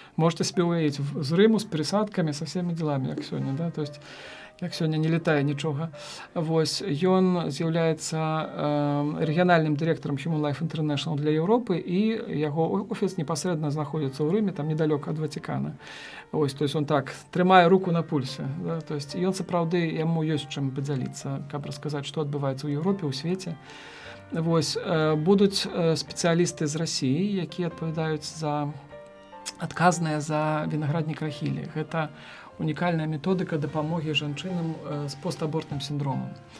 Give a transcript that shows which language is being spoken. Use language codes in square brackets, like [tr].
[ru] Можете себе уявіць, з Рыму, з пересадкамі, со всеми делами, як сёння, да? [be] То есть як сёння не летае нічога. Вось, ён з'яўляецца рэгіянальным дырэктарам Human Life International для Еўропы, і яго офіс непасрэдна знаходзіцца ў Рыме, там недалёка ад Ватикана. [ru] Вось, то есть он так трымае руку на пульсе, да? [be] То есть ён сапраўды, яму ёсць чым падзяліцца, каб расказаць, што адбываецца ў Еўропе, ў свеце. Вось, будуць спецыялісты з Расіі, якія адпавядаюць адказныя за вінаграднік рахілі. Гэта унікальная методыка дапамогі жанчынам з постабортным сіндромам.